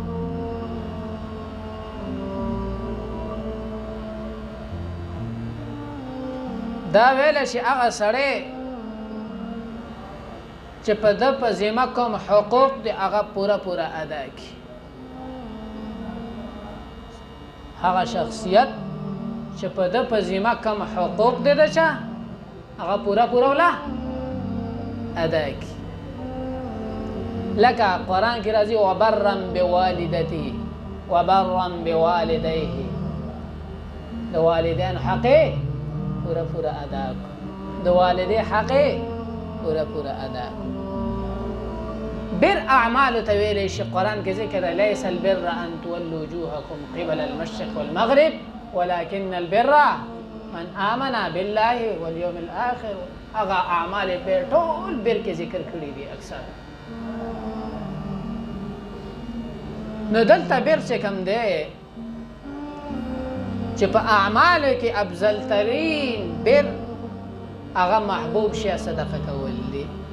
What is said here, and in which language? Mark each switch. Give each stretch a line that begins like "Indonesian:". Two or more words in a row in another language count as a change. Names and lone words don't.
Pashto: دا ویلی شي هغه سړی چې په ده په ذمه کوم حقوق دی هغه پوره ادا کړي. هغه شخصیت چې په ده په ذمه کوم حقوق دی د چا هغه پوره ولا ادا کړي. لکه قرآن کې راځي
Arabic: وبرا بوالدته وبرا بوالديه،
Pashto: د والدین حق پورا ادا کړو، د والدې حق پورا ادا کړو. بر اعمال ته ویلی شي قرآن کې ذکر
Arabic: ليس البر ان تولوا وجوهكم قبل المشرق والمغرب ولكن البر من آمن بالله واليوم الآخر.
Pashto: هغه اعمال بر ټول بر کې ذکر کړي دي اکثر. نو دلته بر چې کوم دی چې په اعمالو کې افضل ترین بر هغه محبوب شي صدقه کول دي.